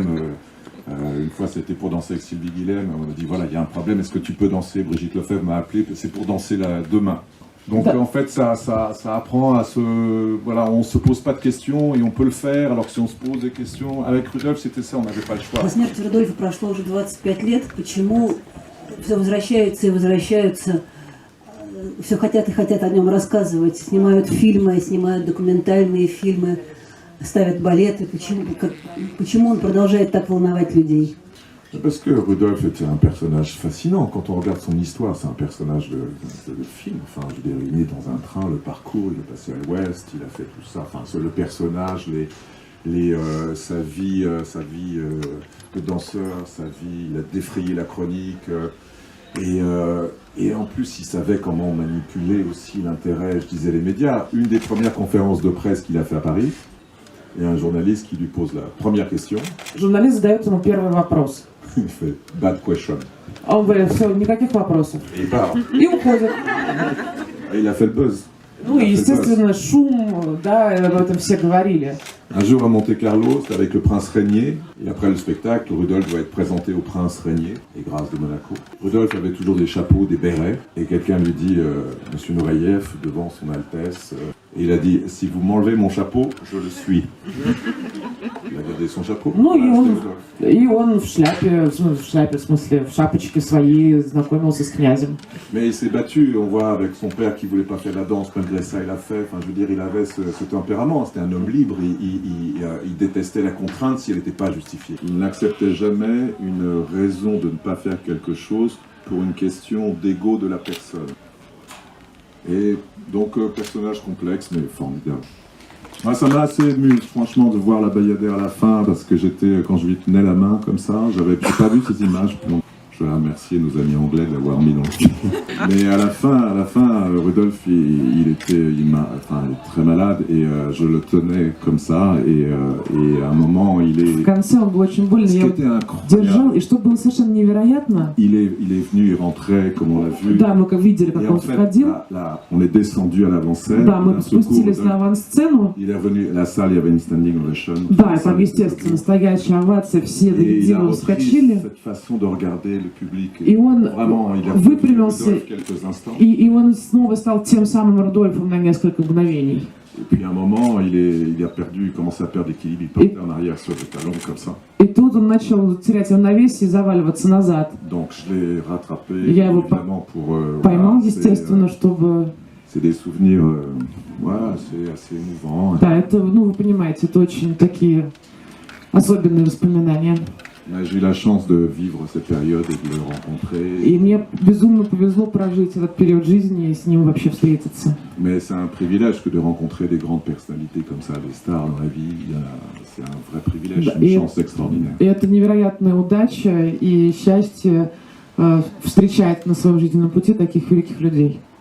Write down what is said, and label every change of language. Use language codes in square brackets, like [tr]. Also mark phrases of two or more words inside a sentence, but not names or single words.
[fr] Une fois, c'était pour danser avec Sylvie Guilhem. On m'a dit, voilà, il y a un problème, est-ce que tu peux danser? Brigitte Lefebvre m'a appelé, c'est pour danser demain. Donc en fait, ça apprend à voilà, on se pose pas de questions et on peut le faire, alors que si on se pose des questions, avec Рудольф, c'était ça, on n'avait pas le choix. [ru] По смерти Рудольфа прошло уже 25 лет. Почему все возвращаются и возвращаются, все хотят и хотят о нем рассказывать, снимают фильмы, снимают документальные фильмы, ставят балеты. Почему он продолжает так волновать людей? [fr] Parce que Rudolf était un personnage fascinant. Quand on regarde son histoire, c'est un personnage de film. Enfin, je veux dire, il est né dans un train, le parcours, il est passé à l'ouest, il a fait tout ça. Enfin, le personnage, sa vie de danseur, sa vie, il a défrayé la chronique. Et en plus, il savait comment manipuler aussi l'intérêt, je disais, les médias. Une des premières conférences de presse qu'il a fait à Paris, il y a un journaliste qui lui pose la première question. [ru] Журналист задает ему первый вопрос. [fr] Il fait [en] bad question. [ru] А он говорит, все, никаких вопросов. [fr] Et il part. [ru] И уходит. [fr] Et il a fait le buzz. [ru] Ну и, естественно, шум, да, об этом все говорили. [fr] Un jour à Monte-Carlo, c'était avec le prince Régnier, et après le spectacle, Rudolf doit être présenté au prince Régnier, et grâce de Monaco. Rudolf avait toujours des chapeaux, des bérets, et quelqu'un lui dit, Monsieur Nureyev, devant son Altesse, et il a dit, si vous m'enlevez mon chapeau, je le suis. Il a gardé son chapeau. [ru] Ну [fr] Voilà, [ru] и он в шляпе, в смысле, в шапочке своей знакомился с князем. [fr] Mais il s'est battu, on voit avec son père qui voulait pas faire la danse, malgré ça il a fait, enfin je veux dire, il avait ce tempérament, c'était un homme libre, il détestait la contrainte si elle n'était pas justifiée. Il n'acceptait jamais une raison de ne pas faire quelque chose pour une question d'ego de la personne. Et donc, personnage complexe, mais formidable. Moi, ça m'a assez ému, franchement, de voir la Bayadère à la fin, parce que quand je lui tenais la main comme ça, j'avais pas vu ces images. Donc, je vais remercier nos amis anglais de l'avoir mis dans le film. Mais à la fin, Rudolf, il est très malade et je le tenais comme ça et à un moment, il est... [ru] В конце он был очень больный, я его держал, и что было совершенно невероятно. [fr] Il est venu, il rentrait, comme on l'a vu. [ru] Да, мы как видели, как [fr] et [ru] он [fr] en fait, [ru] входил. [fr] là, on est descendu à l'avant-scène. [ru] Да, мы спустились на авансцену. [fr] Il est revenu, la salle, il y avait une [en] standing ovation. [ru] Да, и там, естественно, стоящая овация, все до единого вскочили. [fr] Cette façon de regarder le public. [ru] И он [fr] Vraiment, il a [ru] выпрямился, [fr] quelques instants. [ru] и он снова стал тем самым Рудольфом на несколько мгновений. [fr] Et puis à un moment, il commençait à perdre l'équilibre, il partait en arrière sur les talons comme ça. [ru] И тут он начал терять равновесие и заваливаться назад. [fr] Donc je l'ai rattrapé, [ru] Я его [fr] évidemment, pour... [ru] поймал, естественно, чтобы... [fr] C'est des souvenirs, voilà, c'est assez émouvant. [ru] Да, это, ну, вы понимаете, это очень такие особенные воспоминания. [fr] J'ai eu la chance de vivre cette période et de le rencontrer. И мне безумно повезло прожить этот период жизни и с ним вообще встретиться. Mais c'est un privilège que de rencontrer des grandes personnalités comme ça, des stars dans la vie. C'est un vrai privilège, une chance extraordinaire. [ru] И это невероятная удача и счастье встречать на своем жизненном пути таких великих людей.